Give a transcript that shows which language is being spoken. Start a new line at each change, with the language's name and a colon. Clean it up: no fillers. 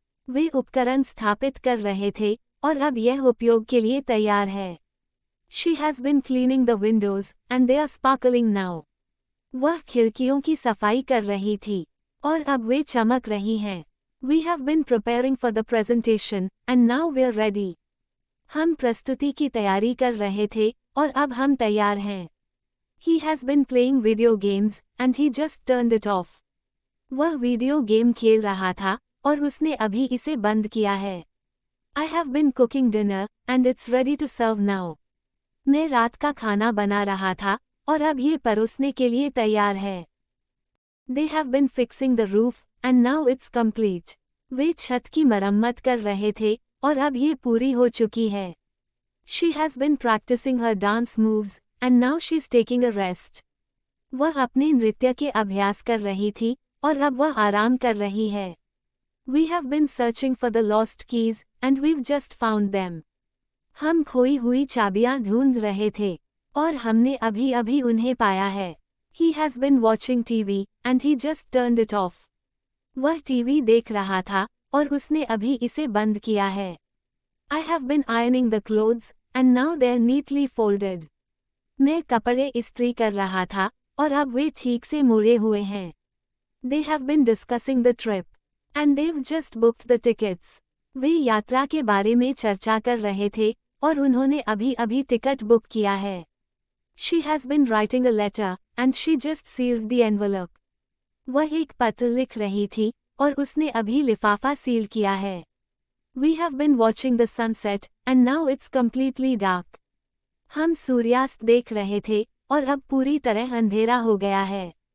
Hindi: वे उपकरण स्थापित कर रहे थे, और अब यह उपयोग के लिए तैयार है।
English: She has been cleaning the windows, and they are sparkling now.
Hindi: वह खिड़कियों की सफाई कर रही थी, और अब वे चमक रही हैं।
English: We have been preparing for the presentation, and now we're ready.
Hindi: हम प्रस्तुति की तैयारी कर रहे थे, और अब हम तैयार हैं।
English: He has been playing video games, and he just turned it off.
Hindi: वह वीडियो गेम खेल रहा था, और उसने अभी इसे बंद किया है।
English: I have been cooking dinner, and it's ready to serve now.
Hindi: मैं रात का खाना बना रहा था, और अब ये परोसने के लिए तैयार है।
English: They have been fixing the roof, and now it's complete.
Hindi: वे छत की मरम्मत कर रहे थे, और अब ये पूरी हो चुकी है।
English: She has been practicing her dance moves, and now she's taking a rest.
Hindi: वह अपने नृत्य के अभ्यास कर रही थी, और अब वह आराम कर रही है।
English: We have been searching for the lost keys, and we've just found them.
Hindi: हम खोई हुई चाबियां ढूंढ रहे थे, और हमने अभी उन्हें पाया है।
English: He has been watching TV, and he just turned it off.
Hindi: वह टीवी देख रहा था, और उसने अभी इसे बंद किया है।
English: I have been ironing the clothes, and now they're neatly folded.
Hindi: मैं कपड़े इस्त्री कर रहा था, और अब वे ठीक से मुड़े हुए हैं।
English: They have been discussing the trip, and they've just booked the tickets.
Hindi: वे यात्रा के बारे में चर्चा कर रहे थे, और उन्होंने अभी टिकट बुक किया है।
English: She has been writing a letter, and she just sealed the envelope.
Hindi: वह एक पत्र लिख रही थी, और उसने अभी लिफाफा सील किया है।
English: We have been watching the sunset, and now it's completely dark.
Hindi: हम सूर्यास्त देख रहे थे, और अब पूरी तरह अंधेरा हो गया है।